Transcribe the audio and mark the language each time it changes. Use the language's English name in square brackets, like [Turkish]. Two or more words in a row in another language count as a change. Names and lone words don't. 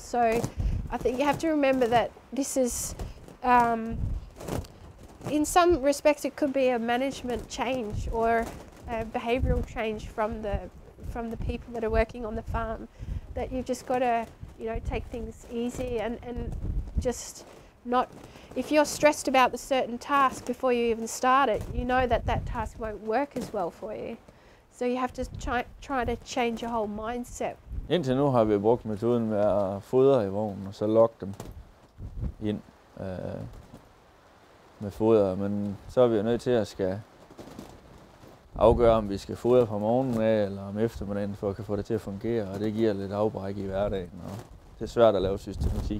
[English] So I think you have to remember that this is, in some respects, it could be a management change or a behavioural change from the people that are working on the farm. That you've just got to, take things easy and just not. If you're stressed about the certain task before you even start it, you know that task won't work as well for you. So you have to try to change your whole mindset. [Danish] Indtil nu har vi brugt metoden med at fodre i vognen og så lokke dem ind med foder, men så er vi jo nødt til at skal afgøre, om vi skal fodre fra morgenen af eller om eftermiddagen, for at kan få det til at fungere, og det giver lidt afbræk i hverdagen, og det er svært at lave systematik.